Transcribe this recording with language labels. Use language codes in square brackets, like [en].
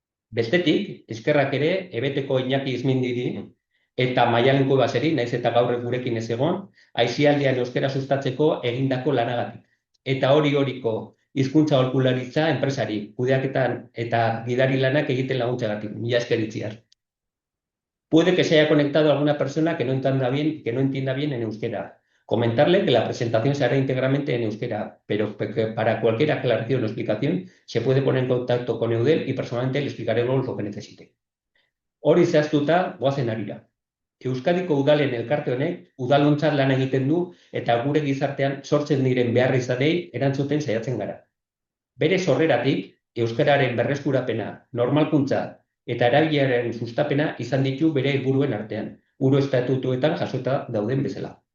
[eu] Bestetik, eskerrak ere Ebeteko Iñaki Izmindiri eta Maialen Kubaseri, naiz eta gaur gurekin ez egon, aisialdian euskara sustatzeko egindako lanagatik. Eta hori-horiko hizkuntza aholkularitza enpresari, kudeaketan eta gidari lanak egiten laguntzagatik. Mila esker itziar. [es] Puede que se haya conectado alguna persona que no entienda bien en euskera. Comentarle que la presentación se hará íntegramente en euskera, pero que para cualquier aclaración o explicación se puede poner en contacto con Eudel y personalmente le explicaremos lo que necesite. [eu] Hori zehaztuta, goazen harira. Euskadiko udalen elkarte honek udalontzat lan egiten du eta gure gizartean sortzen diren beharrizanei erantzuten saiatzen gara. Bere sorreratik, euskararen berreskurapena, normalkuntza eta erabileraren sustapena izan ditu bere helburuen artean, uro estatutuetan jasota dauden bezala.